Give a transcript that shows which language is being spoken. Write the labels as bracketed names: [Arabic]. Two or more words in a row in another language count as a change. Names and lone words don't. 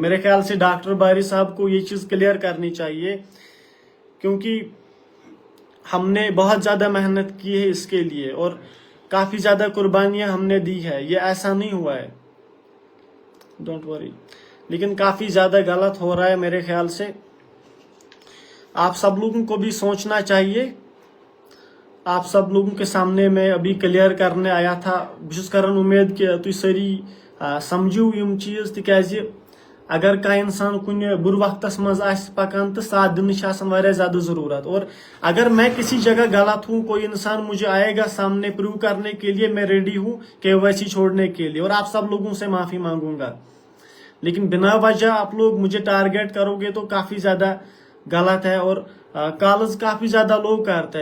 [Urdu] میرے خیال سے ڈاکٹر باری صاحب کو یہ چیز کلیئر کرنی چاہیے، کیونکہ ہم نے بہت زیادہ محنت کی ہے اس کے لیے، اور کافی زیادہ قربانیاں ہم نے دی ہے، یہ ایسا نہیں ہوا ہے، [English] don't worry, [Urdu] لیکن کافی زیادہ غلط ہو رہا ہے میرے خیال سے۔ آپ سب لوگوں کو بھی سوچنا چاہیے۔ آپ سب لوگوں کے سامنے میں ابھی کلیئر کرنے آیا تھا، [Kashmiri] بہت کران امید کہ تھی ساری سمجھو یم چیز، تکیازِ اگر کانٛہہ انسان کن بر وقتس مز آسہِ پکان تو ساتھ دنچ آسان واریاہ زیادہ ضرورت، [Urdu] اور اگر میں کسی جگہ غلط ہوں، کوئی انسان مجھے آئے گا سامنے پروو کرنے کے لیے، میں ریڈی ہوں KYC چھوڑنے کے لیے، اور آپ سب لوگوں سے معافی مانگوں گا۔ لیکن بنا وجہ آپ لوگ مجھے ٹارگیٹ کرو گے تو کافی زیادہ غلط ہے، اور کالز کافی زیادہ لوگ کرتے ہیں۔